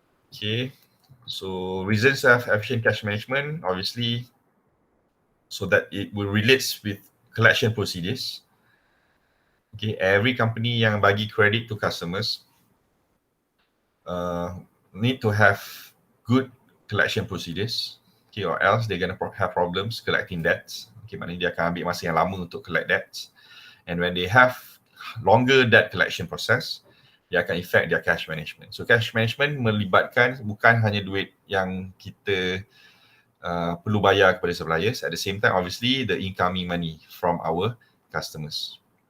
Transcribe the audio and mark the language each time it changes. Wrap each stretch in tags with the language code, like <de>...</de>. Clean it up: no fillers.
<en>Okay, so reasons of efficient cash management, obviously, so that it will relate with collection procedures. Okay, every company</en> <ms>yang bagi</ms> <en>credit to customers need to have good collection procedures. Okay, or else they're gonna have problems collecting debts.</en> <ms>Okay, maknanya dia akan ambil masa yang lama untuk</ms> <en>collect debts. And when they have longer debt collection process,</en> <ms>dia akan</ms> <en>affect their cash management.</en> <ms>So cash management melibatkan bukan hanya duit yang kita perlu bayar kepada suppliers.</ms> <en>At the same time, obviously, the incoming money from our customers.</en>